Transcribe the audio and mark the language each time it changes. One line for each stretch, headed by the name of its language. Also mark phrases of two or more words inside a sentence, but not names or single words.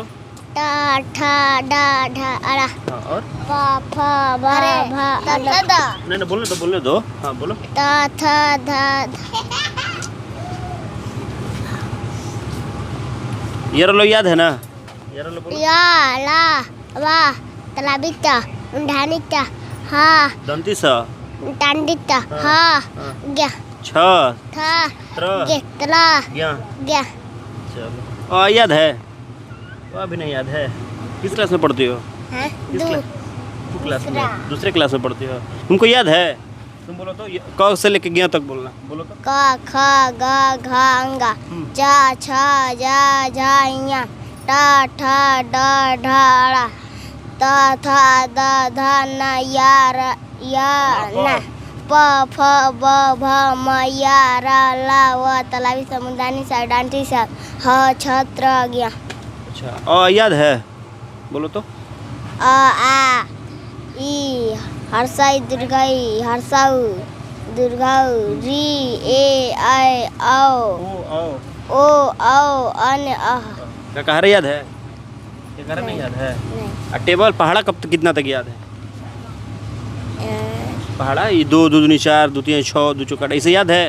Hindi: ता ठा डा ढा अड़ा हाँ और पा फा बा भा अड़ा नहीं बोलने दो। हाँ बोलो। ता था धा ये लो याद है ना, ये लो बोलो। या ला वा तलाबिता उंढानिता हा दंती स टांडिता हा ग्या छ था त्र गे तला ज्ञ। ग्या चलो याद है? अभी नहीं याद है। किस क्लास में पढ़ती हो? हाँ किस दू क्लास में? दूसरे क्लास में पढ़ती हो। तुमको याद है? तुम बोलो तो। क से लेके ज्ञ तक बोलना, बोलो तो। का खा गा घा अंगा चा छा जा झा इया टा ठा डा ढा अड़ा ता था दा धा ना या रा या ना प फ ब भ म या रा ला व तलावी समुदानी सा डांटी सा ह छ त्र गया। अच्छा याद है? बोलो तो। अ आ ई हर्षाई दीर्घाई हर्षाऊ दीर्घाऊ री ए आई औ ओ औ अन अह। क्या कह रहे याद है? क्या कह रहे नहीं याद है? टेबल पहाड़ा कब तक कितना तक याद है? पहाड़ा ये 2 2 दूनी 4 2 3 6 2 चौका ऐसे याद है?